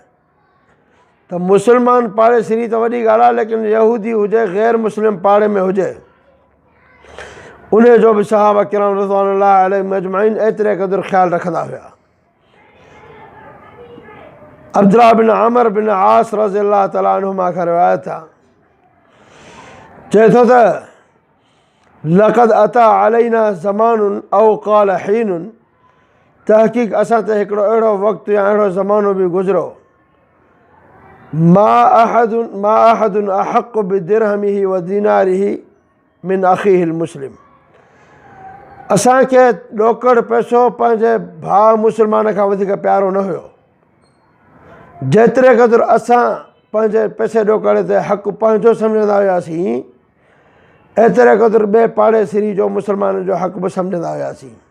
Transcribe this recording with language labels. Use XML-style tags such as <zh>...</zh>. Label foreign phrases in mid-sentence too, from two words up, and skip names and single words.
<sd>त मुस्लमान पाड़ेसिरी त वॾी ॻाल्हि आहे, लेकिन यहूदी हुजे, ग़ैर मुस्लिम पाड़े में हुजे, उन जो बि सहाबा किराम</sd> <ar>رضوان الله عليهم أجمعين</ar> <sd>एतिरे क़दुरु ख़्यालु रखंदा हुआ। अब्दुल्लाह बिन आमिर बिन आस</sd> <ar>رضي الله تعالى عنهما</ar> <sd>खां रिवायत आहे, चए थो त</sd> <ar>لقد أتى علينا زمان أو قال حين,</ar> <sd>तहक़ीक़ असां ते हिकिड़ो अहिड़ो वक़्तु या अहिड़ो ज़मानो बि गुज़िरो</sd> <ar>ما أحد أحق بدرهمه وديناره من أخيه المسلم.</ar> <sd>असांखे ॾोकड़ पैसो पंहिंजे भाउ मुस्लमान खां वधीक प्यारो न हुयो। जेतिरे क़दुरु असां पंहिंजे पैसे ॾोकड़ ते हक़ु पंहिंजो सम्झंदा हुआसीं, एतिरे क़दुरु ॿिए पाड़ेसिरी जो मुस्लमाननि जो हक़ बि सम्झंदा हुआसीं।</sd>